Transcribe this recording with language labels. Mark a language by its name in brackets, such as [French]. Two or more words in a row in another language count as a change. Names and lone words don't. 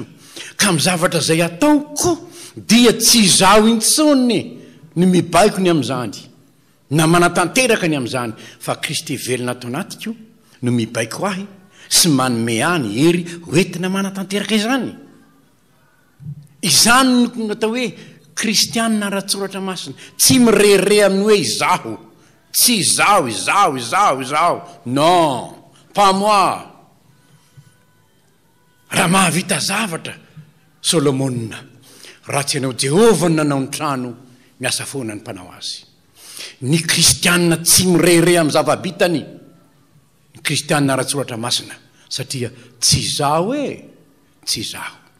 [Malagasy] Ka amin'ny zavatra zay ataoko dia tsy zaho intsony ny mibaiko ny amin'izany na manatanteraka ny amin'izany, fa Kristy velona ato anatiko no mibaiko ahy sy manome any hery hoentina manatanteraka izany. Izany no atao hoe kristiana ratsoratra masina, tsy mirere amin'ny hoe izaho, tsy izaho. [French] Non, pas moi. [Malagasy] Raha mahavita zavatra Solomona, raha tsy ianao Jehovah nanao ny trano, miasa foana ny mpanao azy. Ny kristiana tsy mirere amin'ny zavabitany, ny kristiana ratsoratra masina, satria tsy izaho tsy izaho.